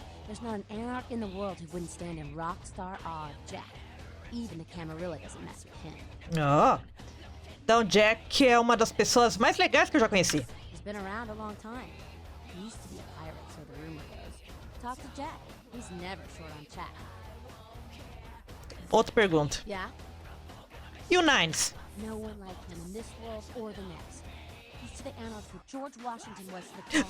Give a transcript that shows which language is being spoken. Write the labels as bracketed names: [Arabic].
[English] There's not an anarch in the world who wouldn't stand in rockstar awe of Jack. Even the Camarilla doesn't mess with him. Oh. [Portuguese] Então Jack é uma das pessoas mais legais que eu já conheci. [English] He's been around a long time. He used to be a pirate, so the rumor goes. Talk to Jack. He's never short on chat. [Portuguese] Outra pergunta. [English] Yeah? [Portuguese] E o Nines? [English] No one like him in this world or the next. He's to the anarchs what George Washington was to the colonies.